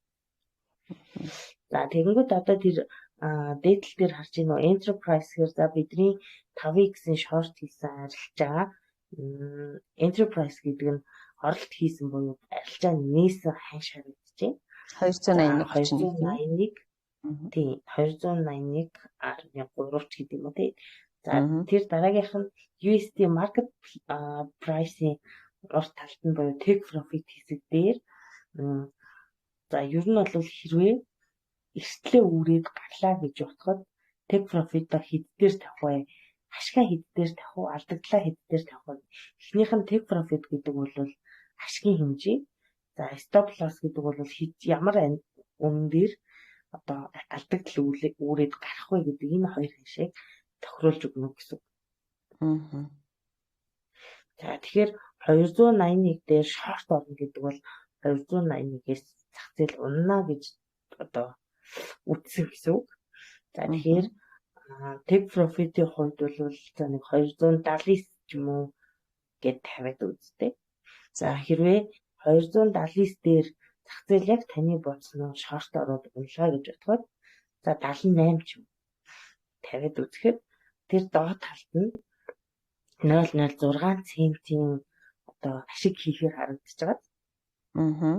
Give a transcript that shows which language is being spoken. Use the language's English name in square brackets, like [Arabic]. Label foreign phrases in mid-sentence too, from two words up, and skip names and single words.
[Mongolian] За тэгэнгүүт одоо тэр дээдл дээр харж байна уу enterprise гэхээр за бидний 5x-ийн short хийсэн арилжаа enterprise гэдэг нь оролт хийсэн буюу арилжаа нээсэн ханш харагдчихэ. 281 тийм 281.3 ч гэдэг юм уу тийм. За тэр дараагийнх нь [English] USD market price- [Mongolian] ийн урт талд нь буюу [English] take profit [Mongolian] хэсэг дээр за ер нь бол хэрвээ эрсдлээ үүрээд гарлаа гэж утгад [English] take profit- [Mongolian] а хэд дээр тавих вэ? Ашгаа хэд дээр тавих уу? Алдагдлаа хэд дээр тавих вэ? Эхнийх нь [English] take profit [Mongolian] гэдэг бол ашгийн хэмжээ. За [English] stop loss [Mongolian] гэдэг бол ямар үнэн дээр одоо алдагдал үүрээд гарах вэ гэдэг энэ хоёр хашийг тохируулж өгнө гэсэн. За тэгэхээр 281 дээр шорт орно гэдэг бол 281-ээс зах зээл унана гэж одоо үтсэн гэсэн үг. За тэгэхээр [English] take profit- [Mongolian] ийн хувьд бол за нэг 279 ч юм уу гэд тавиад үзтээ. За хэрвээ 279 дээр зах зээл яг таны бодсноо шорт ороод унлаа гэж бодоход за 78 ч юм тавиад үзэхэд тэр доод талд нь 0.06 центийн одоо ашиг хийхээр харагдаж байгаа.